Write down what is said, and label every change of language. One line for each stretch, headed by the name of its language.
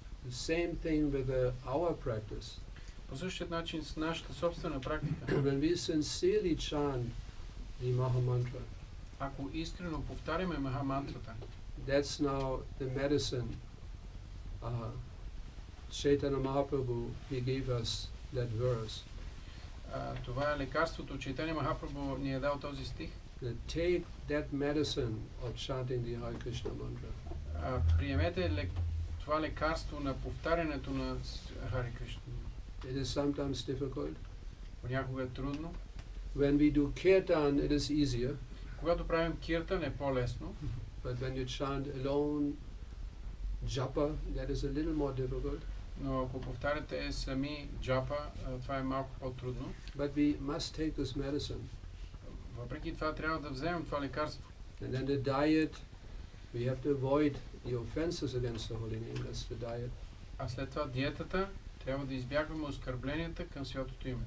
English: The same thing with our practice.
Bulgarian: По същия начин с нашата собствена практика.
English: When we sincerely chant the Maha Mantra,
Bulgarian: Ако искрено повтаряме Маха мантрата,
English: that's now the medicine. Chaitanya Mahaprabhu, he gave us that verse.
Bulgarian: Това е лекарството. Чайтаня Махапрабху ни е дал този стих.
English: Take that medicine of chanting the Hare Krishna mantra.
Bulgarian: Приемете това лекарство на повтарянето на Хари Кришна.
English: It is sometimes difficult.
Bulgarian: Понякога е трудно.
English: When we do kirtan, it is easier.
Bulgarian: Когато правим киртан е по-лесно.
English: But when you chant alone, japa, that is a little more difficult.
Bulgarian: Но ако повтаряте сами джапа, това е малко по-трудно.
English: But we must take this medicine.
Bulgarian: Въпреки това трябва да вземем това лекарство.
English: And then the diet, we have to avoid the offenses against the holy name. That's the diet.
Bulgarian: А след това диетата, трябва да избягваме оскърбленията към святото име.